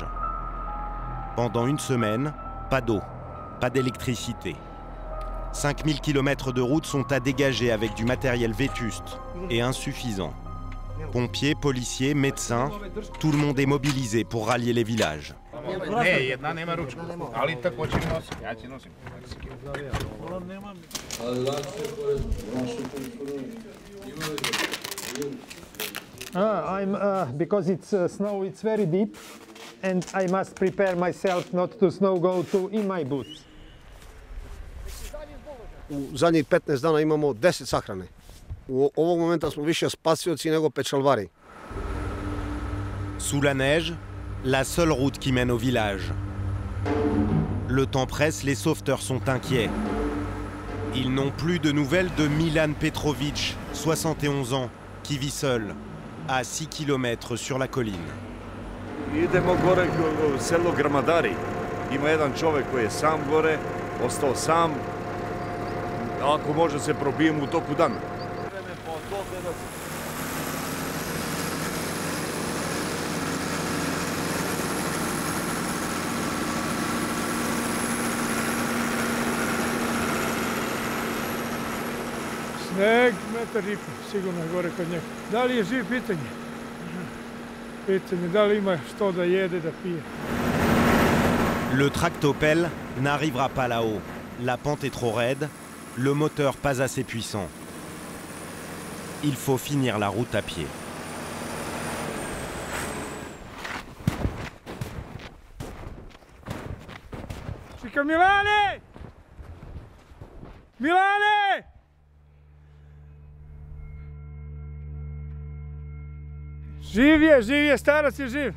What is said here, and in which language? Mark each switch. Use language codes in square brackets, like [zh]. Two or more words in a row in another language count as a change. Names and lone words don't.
[fr] Pendant une semaine, pas d'eau, pas d'électricité. 5000 km de routes sont à dégager avec du matériel vétuste et insuffisant. Pompiers, policiers, médecins, tout le monde est mobilisé pour rallier les villages. [en] Because it's snow, it's very deep, and I must prepare myself not to snow go to in my boots. [sr] U zadnjih 15 dana imamo 10 sahrane. U ovog momenta smo više spasioci nego pečalvari. [fr] Sous la neige, la seule route qui mène au village. Le temps presse, les sauveteurs sont inquiets. Ils n'ont plus de nouvelles de Milan Petrovic, 71 ans, qui vit seul, à 6 km sur la colline. [sr] Idemo gore u selo Gramadari. Ima jedan čovjek koji je sam gore, ostao sam. Ako može se probijemo u toku dana. Sneg, 1,5 metra, sigurno je gore kod njega. Da li je živ, pitanje? Pitanje, da li ima što da jede, da pije. [fr] Le tractopelle n'arrivera pas là-haut. La pente est trop raide, le moteur pas assez puissant. Il faut finir la route à pied. [sr] Čika, Milane! Milane! Živ je, starac je živ.